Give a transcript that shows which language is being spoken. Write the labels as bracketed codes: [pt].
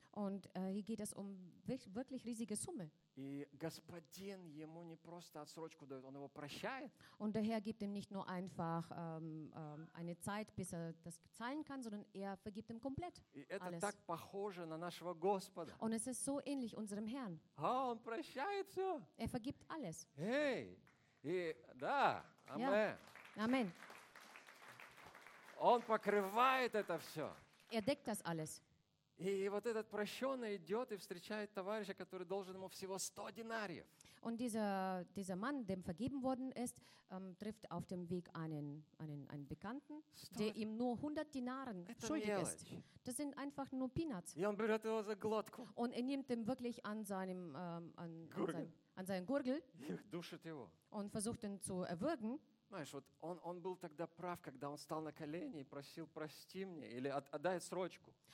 [de] Und hier geht es um wirklich riesige Summe. [ru] И господин ему не просто отсрочку дает, он его прощает. [de] Und der Herr gibt ihm nicht nur einfach eine Zeit, bis er das zahlen kann, sondern er vergibt ihm komplett. [ru] И это так похоже на нашего Господа. [de] Und es ist so ähnlich unserem Herrn. [ru] Он прощает все. [de] Er vergibt alles. [ru] Hey, И да, амен. Амен. Он покрывает это все. [de] Er deckt das alles. [ru] И вот этот прощенный идет и встречает товарища, который должен ему всего 100 динариев. [de] Und dieser Mann, dem vergeben worden ist, trifft auf dem Weg einen Bekannten, der ihm nur 100 Dinaren schuldig ist. Das sind einfach nur Peanuts. Und er nimmt ihn wirklich an seinem an seinen Gurgel und versucht ihn zu erwürgen. [ru] Знаешь, вот он был тогда прав, когда он встал на колени и просил: «Прости мне» или «Отдай срочку».